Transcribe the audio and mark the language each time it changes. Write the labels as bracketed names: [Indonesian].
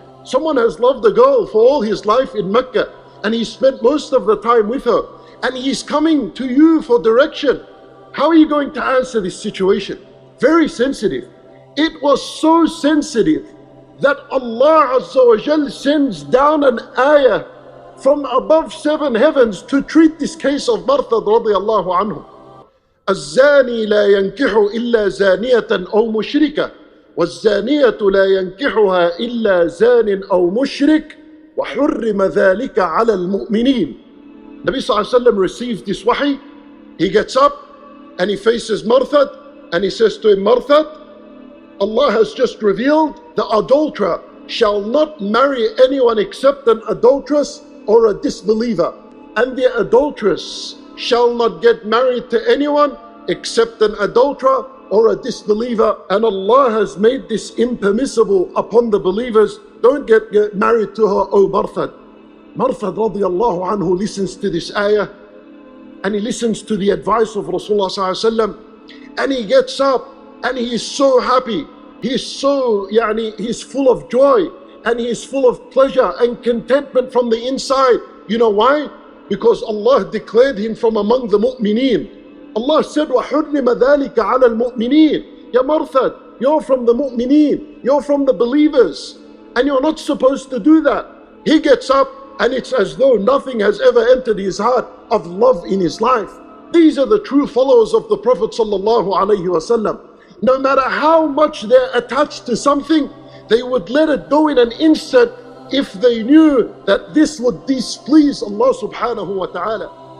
[English] Someone has loved a girl for all his life in Mecca, and he spent most of the time with her, and he's coming to you for direction. How are you going to answer this situation? Very sensitive. It was so sensitive that Allah Azza wa Jal sends down an ayah from above 7 heavens to treat this case of Marthad radiallahu anhu. [Arabic] الزاني لا ينكح إلا زانية أو مشركة والزانية لا ينكحها إلا زان أو مشرك وحرم ذلك على المؤمنين. [English] Nabi sallallahu alayhi wa sallam received this wahi. He gets up and he faces Marthad and he says to him, Marthad, Allah has just revealed the adulterer shall not marry anyone except an adulteress or a disbeliever, and the adulteress shall not get married to anyone except an adulterer or a disbeliever, and Allah has made this impermissible upon the believers. Don't get married to her, O Marthad. Marthad radiallahu anhu listens to this ayah and he listens to the advice of Rasulullah sallallahu alaihi wasallam, and he gets up and he is so happy. He's full of joy and he is full of pleasure and contentment from the inside. You know why? Because Allah declared him from among the mu'mineen. Allah said, [Arabic] وَحُرِّمَ ذَلِكَ عَلَى الْمُؤْمِنِينَ. [English] Ya Marthad, you're from the mu'mineen, you're from the believers, and you're not supposed to do that. He gets up and it's as though nothing has ever entered his heart of love in his life. These are the true followers of the Prophet sallallahu alaihi wasallam. No matter how much they're attached to something, they would let it go in an instant if they knew that this would displease Allah subhanahu wa ta'ala.